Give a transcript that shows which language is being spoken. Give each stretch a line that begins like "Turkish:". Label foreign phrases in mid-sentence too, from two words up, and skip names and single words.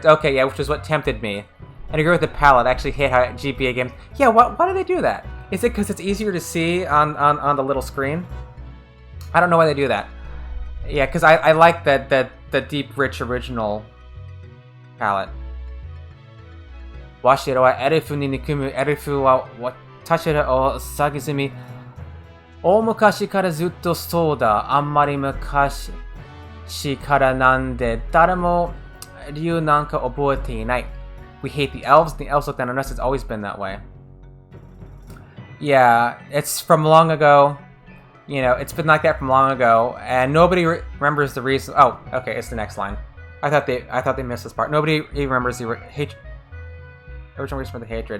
English: Okay, yeah, which is what tempted me. And I agree with the palette. I actually hate how GBA games... Yeah, why do they do that? Is it because it's easier to see on the little screen? I don't know why they do that. Yeah, because I like the deep, rich, original palette.
Japanese: Washiro wa elfu ni nikumu elfu wa watashira o sagizumi. 大昔からずっとそうだ。あんまり昔からなんで誰も理由なんか覚えていない。
English: We hate the elves. The elves look down on us. It's always been that way. Yeah, it's from long ago. You know, it's been like that from long ago, and nobody remembers the reason. Oh, okay, it's the next line. I thought they missed this part. Nobody even remembers the original reason for the hatred.